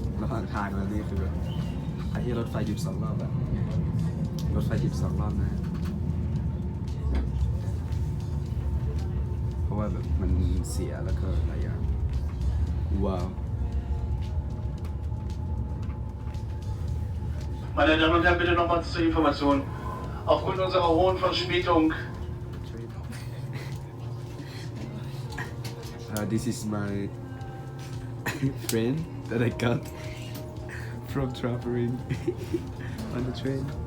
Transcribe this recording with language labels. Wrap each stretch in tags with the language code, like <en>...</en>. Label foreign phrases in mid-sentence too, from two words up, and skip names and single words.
<th>หว่างทางแล้วนี่คือแบบไอ้ที่รถไฟหยุด2 รอบอะรถไฟหยุด2 รอบนะเพราะว่าแบบมันเสียแล้วก็หลายอย่างว้าว</th> <de>Meine Damen und Herren, bitte nochmal zur Information. Aufgrund unserer hohen Verspätung.</de> <en>This is my friend that I got from traveling on the train.</en>